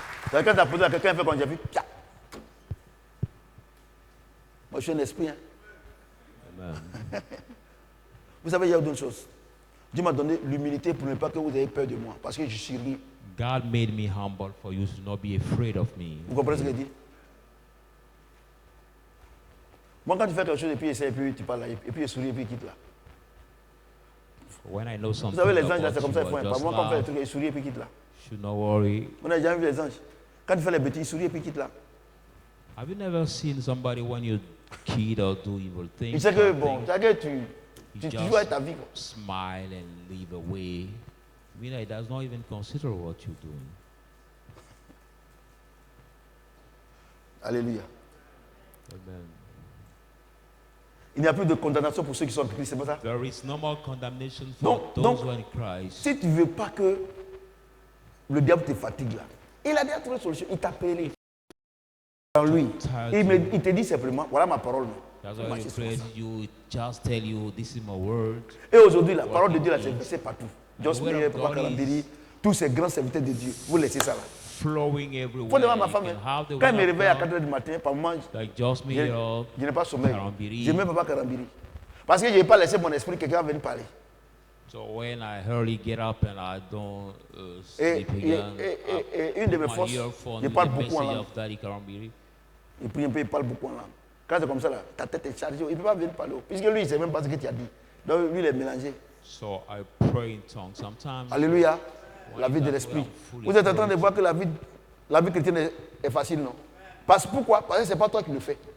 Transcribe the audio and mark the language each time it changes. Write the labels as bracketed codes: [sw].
[fr] Quand tu as posé la question, quelqu'un fait comme j'ai vu. Moi, je Je suis un esprit. Hein. Amen. Vous savez, il y a d'autres choses. Dieu m'a donné l'humilité pour ne pas que vous ayez peur de moi. Parce que je suis libre. [en] God made me humble for you to not be afraid of me. [fr] Vous comprenez ce que je dis? Moi, quand tu fais quelque chose et puis essaie, et puis tu parles là, et puis il sourit et puis il quitte là. [en] When I know something, [fr] vous savez, les anges, c'est comme ça, ils font. Moi, quand on fait des trucs, ils sourient et puis ils quittent là. [en] Should not worry. [fr] On n'a jamais vu les anges. Quand tu fais les bêtises, ils sourient et puis ils quittent là. [en] Have you never seen somebody when you kid or do evil things? [fr] Il sait que, bon, tu joues avec ta vie. Quoi. [en] Smile and leave away. I mean, he does not even consider what you're doing. [fr] Alléluia. Amen. Il n'y a plus de condamnation pour ceux qui sont en Christ, c'est pas ça? [en] There is no more condemnation for those who are in Christ. [fr] Si tu ne veux pas que le diable te fatigue là, il a déjà trouvé une solution, il t'a appelé en lui. Il te dit simplement, voilà ma parole. [en] That's why you pray, you just tell you, this is my word. [fr] Et aujourd'hui, la parole de Dieu là, c'est partout. Just Meyer, Papa Karambiri, tous ces grands serviteurs de Dieu, vous laissez ça là. [en] Flowing everywhere. [fr] Faut demander à ma femme, quand elle me réveille à 4h du matin, par moment, je n'ai pas sommeil. Je n'ai même pas Karambiri. Parce que je n'ai pas laissé mon esprit quelqu'un venir parler. [en] So when I hurry get up and I don't sleep again, [fr] une de mes forces, je parle beaucoup en langue. Il prie un peu, il parle beaucoup en langue. Quand c'est comme ça, là, ta tête est chargée, il ne peut pas venir parler. Puisque lui, il ne sait même pas ce que tu as dit. Donc lui, il est mélangé. [en] So I pray in tongues sometimes. [fr] Alléluia. La vie de l'esprit. Vous êtes en train de voir que la vie chrétienne est facile, non? Pourquoi? Parce que ce n'est pas toi qui le fais.